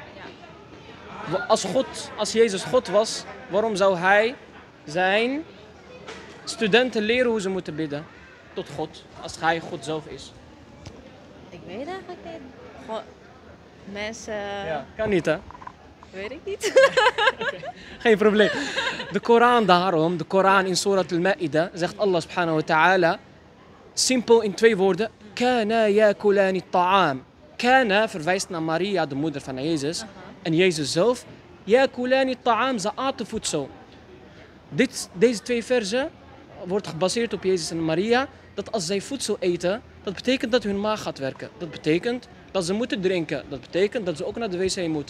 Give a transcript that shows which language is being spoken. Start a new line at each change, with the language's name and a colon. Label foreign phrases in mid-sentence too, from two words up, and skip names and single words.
Dutch: Als Jezus God was, waarom zou hij zijn studenten leren hoe ze moeten bidden tot God, als hij God zelf is? Ik weet eigenlijk niet. Gewoon, mensen... Ja, kan niet, hè? Weet ik niet. Geen probleem. De Koran daarom, de Koran in Surat al-Ma'ida, zegt Allah
Arabic: سبحانه وتعالى,
Dutch: simpel in 2 woorden,
Arabic: كانا يأكلان الطعام.
Dutch: Kana verwijst naar Maria, de moeder van Jezus. En Jezus zelf,
Arabic: يأكلان الطعام,
Dutch: ze aten voedsel. Deze 2 versen wordt gebaseerd op Jezus en Maria, dat als zij voedsel eten, dat betekent dat hun maag gaat werken. Dat betekent dat ze moeten drinken. Dat betekent dat ze ook naar de wc moeten.